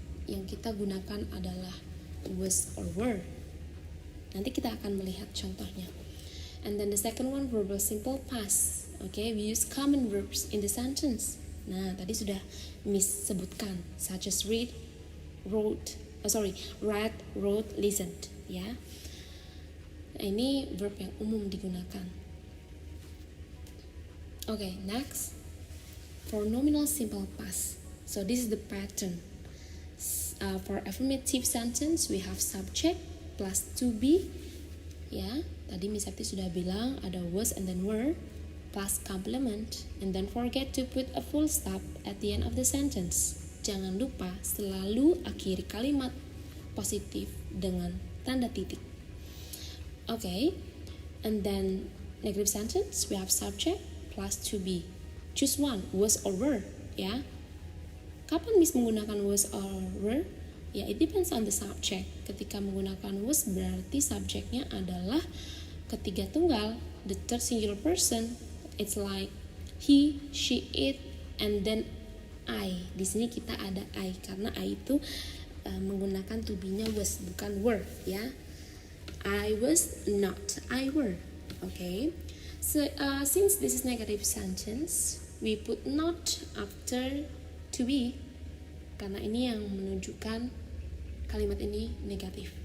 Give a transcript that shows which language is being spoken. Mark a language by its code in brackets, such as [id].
[id] Yang kita gunakan adalah [en] was or were. [id] Nanti kita akan melihat contohnya. [en] And then the second one, verbal simple past. Okay, we use common verbs in the sentence. [id] Nah, tadi sudah Miss sebutkan, [en] such as read, read, wrote, listened, ya. [id] Nah, ini verb yang umum digunakan. [en] Okay, next, for nominal simple past. So this is the pattern. For affirmative sentence, we have subject plus to be, ya. [id] Tadi Miss Septi sudah bilang ada [en] was and then were, plus complement, and then forget to put a full stop at the end of the sentence. [id] Jangan lupa selalu akhiri kalimat positif dengan tanda titik. [en] Okay, and then negative sentence, we have subject plus to be. Choose one, was or were, ya. [id] Kapan Miss menggunakan [en] was or were? Ya, it depends on the subject. [id] Ketika menggunakan was berarti subjeknya adalah ketiga tunggal, [en] the third singular person. It's like he, she, it, and then I. [id] Di sini kita ada I karena I itu menggunakan to be-nya was bukan were, ya. [en] I was not, I were. Okay. So since this is negative sentence, we put not after to be [id] karena ini yang menunjukkan kalimat ini negatif.